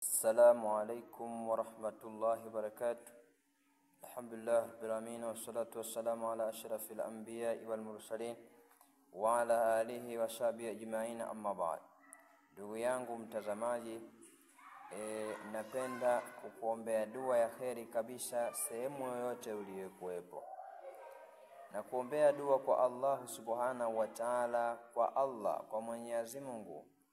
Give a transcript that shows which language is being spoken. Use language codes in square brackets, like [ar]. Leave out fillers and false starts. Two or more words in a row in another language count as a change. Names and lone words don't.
[ar] السلام عليكم ورحمة الله وبركاته. الحمد لله رب العالمين والصلاة والسلام على أشرف الأنبياء والمرسلين وعلى آله وصحبه أجمعين أما بعد. [sw] Ndugu yangu mtazamaji, napenda kukuombea dua ya kheri kabisa sehemu yoyote uliyokuwepo. Na kuombea dua kwa Allah [ar] سبحانه وتعالى, [sw] kwa Mwenyezi Mungu.